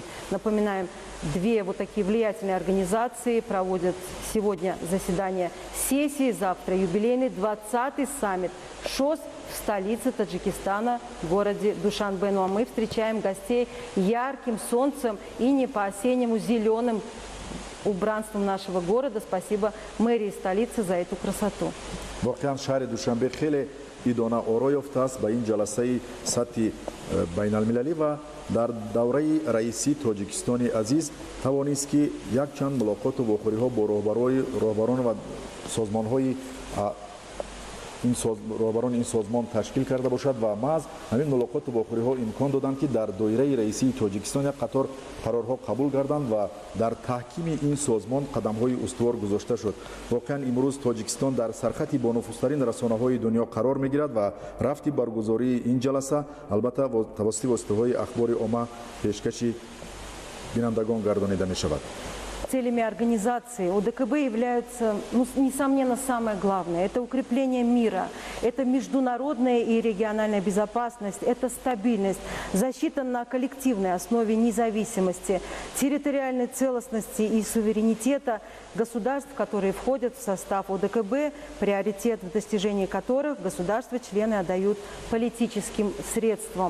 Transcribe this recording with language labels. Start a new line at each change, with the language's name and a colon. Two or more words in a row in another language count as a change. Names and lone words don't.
Russian: Напоминаем, 2 вот такие влиятельные организации проводят сегодня заседание сессии, завтра юбилейный 20-й саммит ШОС в столице Таджикистана, в городе Душанбе. Ну а мы встречаем гостей ярким солнцем и не по-осеннему зеленым убранством нашего города. Спасибо мэрии столицы за эту красоту.
Tajik: идона оро ёфтааст ба ин ҷаласаи сатҳи байналмилалӣ ва дар давраи раисии тоҷикистони азиз тавонист ки якчанд мулоқоту вохӯриҳо бо роҳбарон ва созмонҳои роҳбарони ин созмон ташкил карда бошад ва маҳз ҳамин мулоқоту вохӯриҳо имкон доданд ки дар доираи раисии Тоҷикистон як қатор қарорҳо қабул гарданд ва дар таҳкими ин созмон қадамҳои устувор гузошта шуд. воқеан имрӯз Тоҷикистон дар сархати бонуфузтарин расонаҳои дунё қарор мегирад ва рафти баргузории ин ҷаласа албатта тавассути воситаҳои ахбори омма пешкаши бинандагон гардонида мешавад.
Russian: Целями организации ОДКБ являются, несомненно, самое главное. Это укрепление мира, это международная и региональная безопасность, это стабильность, защита на коллективной основе независимости, территориальной целостности и суверенитета государств, которые входят в состав ОДКБ, приоритет в достижении которых государства-члены отдают политическим средствам.